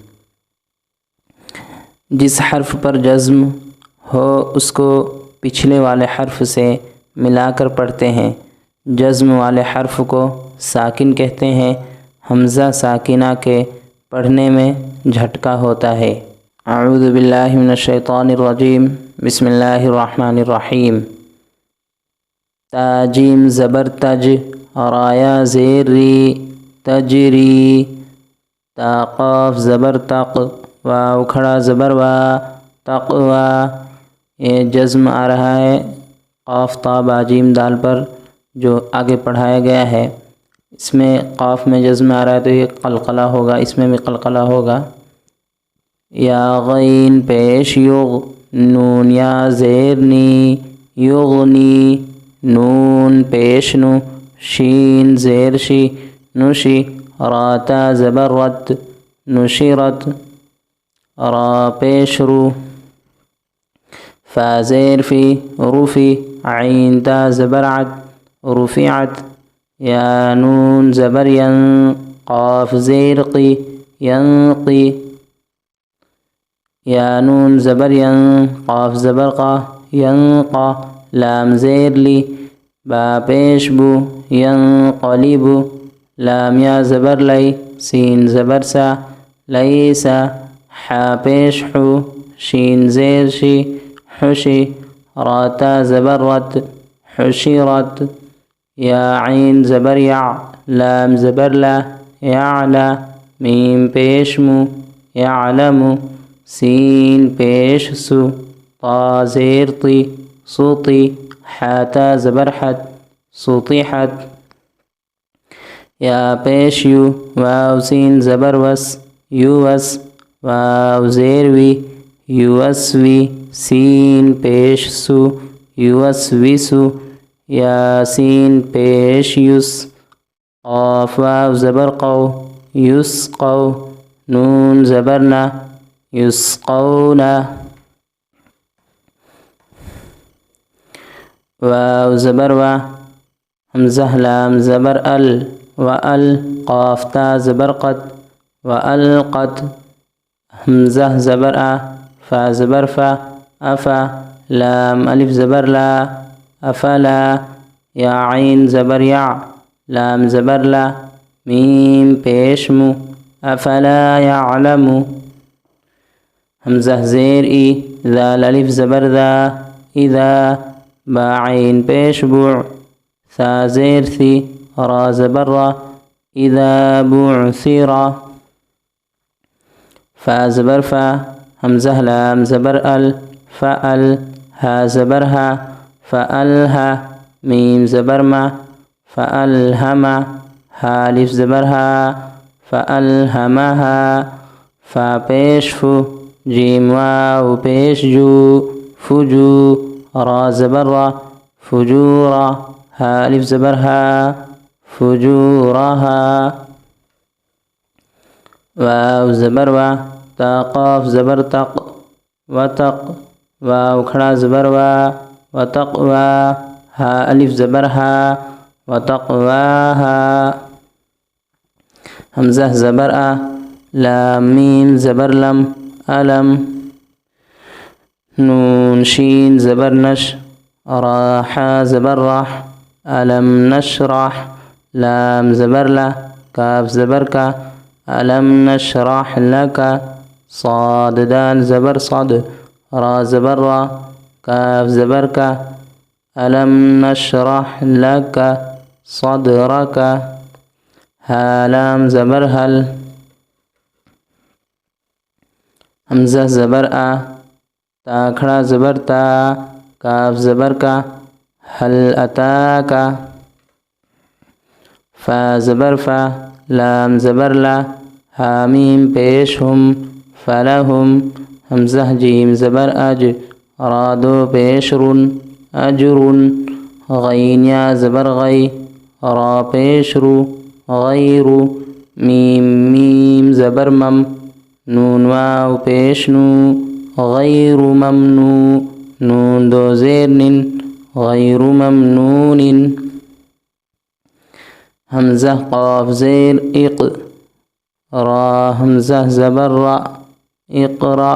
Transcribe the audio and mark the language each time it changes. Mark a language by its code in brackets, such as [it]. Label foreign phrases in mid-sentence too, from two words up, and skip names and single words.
[ur] جس حرف پر جزم ہو اس کو پچھلے والے حرف سے ملا کر پڑھتے ہیں۔ جزم والے حرف کو ساکن کہتے ہیں۔ حمزہ ساکنہ کے پڑھنے میں جھٹکا ہوتا ہے۔ [ar] اعوذ باللہ من الشیطان الرجیم، بسم اللہ الرحمن الرحیم۔ [ur] تا جیم زبر تج، رایا زیر ری، تجری۔ تا قاف زبر تق، واو کھڑا زبر وا، تقوا۔ یہ جزم آ رہا ہے قاف تا با جیم دال پر جو آگے پڑھایا گیا ہے۔ اس میں قاف میں جزم آ رہا ہے تو یہ قلقلہ ہوگا، اس میں بھی قلقلہ ہوگا۔ یا غین پیش یغ، نون یا زیر نی، یغنی۔ نون پیش نو، شین زیر شی، نشی۔ راتا زبر رت، نشرت۔ را پیش رو، فا زیر فی، رفی۔ عین تا زبر عت، رفعت۔ یا نون زبر ین، قاف زیر قی، ینقی۔ یا نون زبر ین، قاف زبر قا، ینقا۔ لام زیر لی، با پیش بو، ینقلب۔ لام یا زبر لی، سین زبر سا، لیسا۔ حا پیش حو، شین زیر شی، حشی۔ راتا زبر رت، حشرت۔ یا عین زبر یع، لام زبر لا، یعلا۔ میم پیش مو، یعلم۔ سین پیش سو، طا زیر طی، سطی۔ حاتا زبر حت، سطحت۔ یا پیش یو، واو سین زبر وس، یوس۔ واو زیر وی، یوسوی۔ سین پیش سو، یوسوسو۔ یا سین پیش یس، قاف واو زبر قو، یسقو۔ نون زبر نا، یسقونا۔ واو زبر وا، حمزہ لام زبر ال، وال۔ قاف تا زبر قد، والقت۔ حمزہ زبر آ، فا زبر فا، افا۔ لام الف زبر لا، افلا۔ یا عین زبر یع، لام زبر لا، میم پیش مو، [ar] افلا یعلم۔ [ur] حمزہ زیر ای، ذال الف زبر ذا، اذا۔ با عین پیش بوع، ثا زیر ثی، را زبر را، [ar] اذا بعثرا۔ [ur] فا زبر فا، حمزہ لام زبر ال، فال۔ ہا زبر ہا، فالہا۔ میم زبر ما، فالہما۔ ہا الف زبر ہا، فالہمہا۔ فا پیش فو، جیم واو پیش جو، فجو۔ را زبر را، فجورا۔ ہا الف زبر ہا، فجورہا۔ واو زبر وا، تا قاف زبر تق، وتق۔ واو کھڑا زبر وا، وتقوا۔ ہا الف زبر ہا، وتقواہا۔ حمزہ زبر آ، لام میم زبر لم، علم۔ نون شین زبر نش، راحا زبر راح، [ar] علم نشرح۔ [ur] لام زبر لا، کاف زبر کا، [ar] علم نشرح لکا۔ [ur] صاد دال زبر صد، را زبر را، کاف زبر کا، [ar] علم نشرح لکا صدرکا۔ [ur] ہا لام زبر حل، حمزہ زبر آ، تا کھڑا زبر تا، کاف زبر کا، [ar] حل اتاکا۔ [ur] فا زبر فا، لام زبر لا، ہا میم پیش ہم، فلہم۔ حمزہ جیم زبر اج، را دو پیش رن، اجرن۔ غین یا زبر غی، را پیش رو، غیرو۔ میم میم زبر مم، نون واو پیش نو, [ar] غیرُ ممنو, [ur] نون دو زیر نن, [ar] غیرُ ممنونٍ. [ur] ہمزہ قاف زیر اق، را ہمزہ زبر را، اقرا.